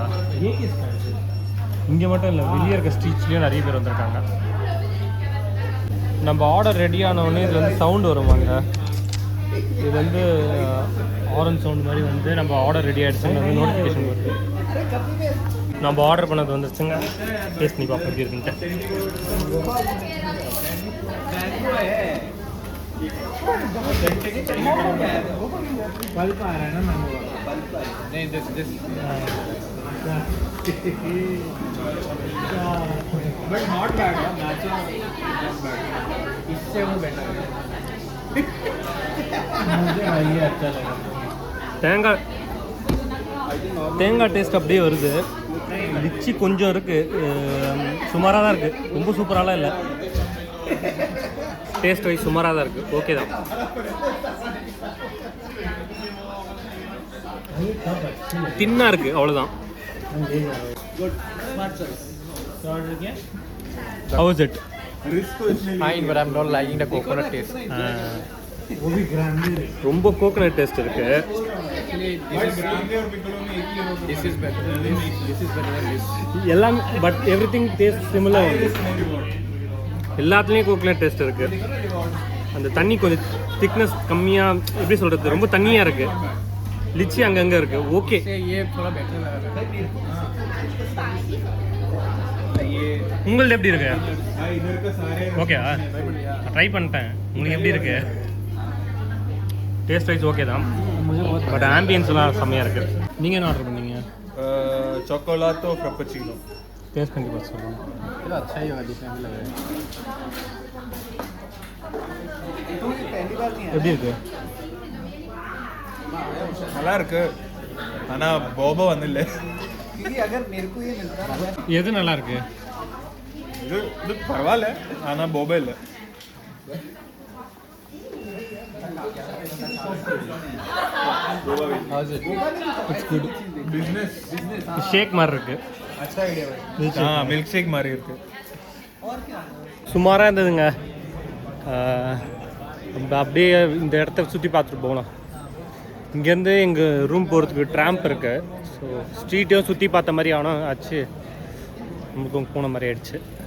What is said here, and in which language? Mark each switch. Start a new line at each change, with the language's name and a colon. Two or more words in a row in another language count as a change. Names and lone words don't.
Tamil: இங்கே மட்டும் இல்லை, வெளியே இருக்க ஸ்ட்ரீட்ஸ்லேயும் நிறைய பேர் வந்திருக்காங்க. நம்ம
English: order ready
Tamil: ஆனோடனே இதில் வந்து சவுண்டு வருவாங்க. இது வந்து
English: orange sound
Tamil: மாதிரி வந்து நம்ம
English: order ready
Tamil: ஆகிடுச்சுன்னு வந்து நோட்டிஃபிகேஷன் வருது. நம்ம ஆர்டர் பண்ணது வந்துருச்சுங்க. டேஸ்ட் பண்ணி பார்ப்போம் எப்படி இருக்குன்ட்டு.
English: But not bad, natural.
Hindi: इससे वो बेटर है. मुझे ये अच्छा लगा.
Tamil: தேங்காய் டேஸ்ட் அப்படியே வருது. லிச்சி கொஞ்சம் இருக்குது, சுமாராக தான் இருக்குது. ரொம்ப சூப்பராலாம் இல்லை.
English: taste wise
Tamil: சுமாராக தான் இருக்குது. ஓகே தான். தின்னாக இருக்குது, அவ்வளோதான்.
English: How is it? Fine, but I'm not liking the coconut taste.
Tamil: ரொம்ப
English: coconut taste
Tamil: இருக்கு.
English: This is better than this. This is better than this. எல்லாம் but everything taste similar.
Tamil: எல்லாத்துலேயும்
English: coconut taste
Tamil: இருக்கு. அந்த தண்ணி கொஞ்சம் திக்னஸ் கம்மியாக, எப்படி சொல்கிறது, ரொம்ப தண்ணியாக இருக்குது. லிச்சி அங்கங்கே இருக்குது. ஓகே,
Hindi: ये थोड़ा बेटर लगा था ये
Tamil: உங்களது எப்படி இருக்கு?
Hindi: इधर का सारे
Tamil: ஓகேவா? ட்ரை பண்ணிட்டேன். உங்களுக்கு எப்படி இருக்கு?
English: taste wise okay
Tamil: தான்,
English: but ambiencelam
Tamil: செம்மையாக இருக்குது. நீங்கள் என்ன ஆர்டர் பண்ணீங்க?
Hindi: चॉकोलातो फ्रापेचिनो
Tamil: டேஸ்ட் பண்ணி பார்த்து சொல்லுங்கள்.
Hindi: ये अच्छा ही होगा, डिफरेंट लग रहा है. पहली बार नहीं
Tamil: எப்படி இருக்கு? நல்லா இருக்கு. ஆனா போபோ வந்தில்ல.
Hindi: अगर मेरे को ये मिलता ना,
Tamil: எது நல்லா இருக்கு? இது பரவாயில்ல, ஆனா போபோ இல்லை. பிசினஸ் ஷேக் மாதிரி இருக்கு.
Hindi: अच्छा आइडिया भाई.
English: milk shake
Tamil: மாதிரி இருக்கு. சுமாராக இருந்ததுங்க. நம்ம அப்படியே இந்த இடத்த சுற்றி பார்த்துட்டு போகலாம். இங்கேருந்து எங்கள் ரூம் போகிறதுக்கு ட்ராம்ப் இருக்குது. ஸோ ஸ்ட்ரீட்டையும் சுற்றி பார்த்த மாதிரி ஆனால் ஆச்சு, நமக்கும் போன மாதிரி ஆயிடுச்சு.